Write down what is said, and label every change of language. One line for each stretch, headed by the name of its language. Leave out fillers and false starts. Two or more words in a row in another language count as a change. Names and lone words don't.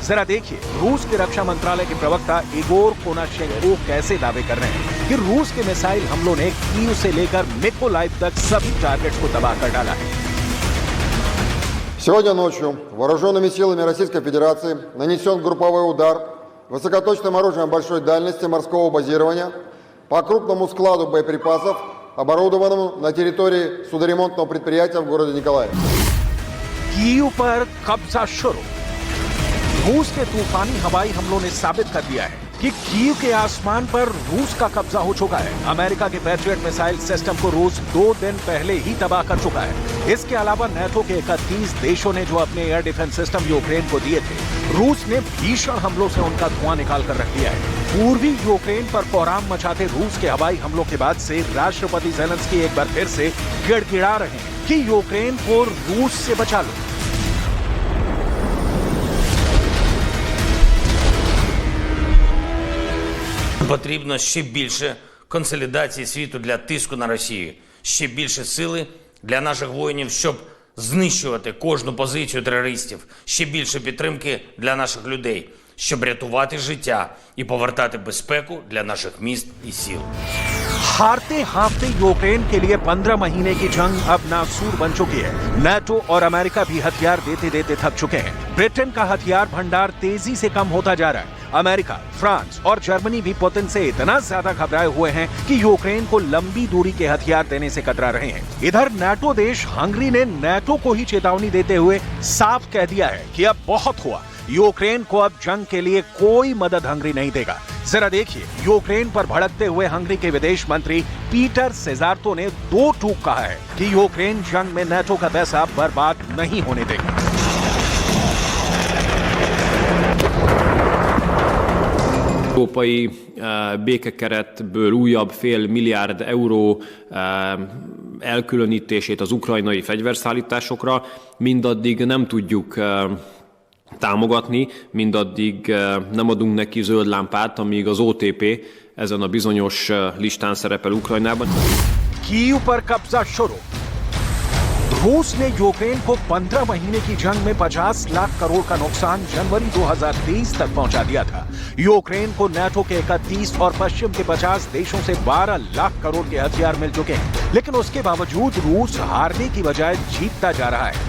Hindi: जरा देखिए रूस के रक्षा मंत्रालय के प्रवक्ता इगोर कोनाशेंको कैसे दावे कर रहे हैं कि रूस के मिसाइल हमलों ने कीव से लेकर मिकोलाइव तक सभी टारगेट्स को तबाह कर डाला है।
Russian: Сегодня ночью вооруженными силами Российской Федерации нанесен групповой удар высокоточным оружием большой дальности морского базирования по крупному складу боеприпасов, оборудованному на территории судоремонтного предприятия в городе Николаев.
Hindi: कीव पर कब्जा शुरू। रूस के तूफानी हवाई हमलों ने साबित कर दिया है कि कीव के आसमान पर रूस का कब्जा हो चुका है। अमेरिका के पैट्रियट
English: missile system
Hindi: को रूस 2 दिन पहले ही तबाह कर चुका है। इसके अलावा नाटो के 31 देशों ने जो अपने
English: air defense system
Hindi: यूक्रेन को दिए थे, रूस ने भीषण हमलों से उनका धुआं निकाल कर रख दिया है। पूर्वी यूक्रेन पर कोहराम मचाते रूस के हवाई हमलों के बाद से राष्ट्रपति ज़ेलेंस्की एक बार फिर से गिड़गिड़ा रहे हैं कि यूक्रेन को रूस से बचा लो।
Ukrainian: Потрібно ще більше консолідації світу для тиску на Росію, ще більше сили для наших воїнів, щоб знищувати кожну позицію терористів, ще більше підтримки для наших людей, щоб рятувати життя і повертати безпеку для наших міст і сіл.
Hindi: हारते हारते यूक्रेन के लिए 15 महीने की जंग अब नासूर बन चुकी है। नाटो और अमेरिका भी हथियार देते देते थक चुके हैं। ब्रिटेन का हथियार भंडार तेजी से कम होता जा रहा है। अमेरिका, फ्रांस और जर्मनी भी पुतिन से इतना ज्यादा घबराए हुए हैं कि यूक्रेन को लंबी दूरी के हथियार देने से कतरा रहे हैं। इधर नाटो देश हंगरी ने नाटो को ही चेतावनी देते हुए साफ कह दिया है कि अब बहुत हुआ, यूक्रेन को अब जंग के लिए कोई मदद हंगरी नहीं देगा। जरा देखिए यूक्रेन पर भड़कते हुए हंगरी के विदेश मंत्री पीटर सेजार्तो ने 2 टूक कहा है कि यूक्रेन जंग में नाटो का पैसा बर्बाद नहीं होने देगा।
Hungarian: Európai békekeretből újabb $500 milliárd elkülönítését az ukrajnai fegyverszállításokra mindaddig nem tudjuk támogatni, mindaddig nem adunk neki zöld lámpát, amíg az OTP ezen a bizonyos listán szerepel Ukrajnában.
Hindi: कीव पर कब्जा शुरू। रूस ने यूक्रेन को 15 महीने की जंग में 50 लाख करोड़ का नुकसान जनवरी 2023 तक पहुंचा दिया था। यूक्रेन को नाटो के 31 और पश्चिम के 50 देशों से 12 लाख करोड़ के हथियार मिल चुके हैं, लेकिन उसके बावजूद रूस हारने की बजाय जीतता जा रहा है।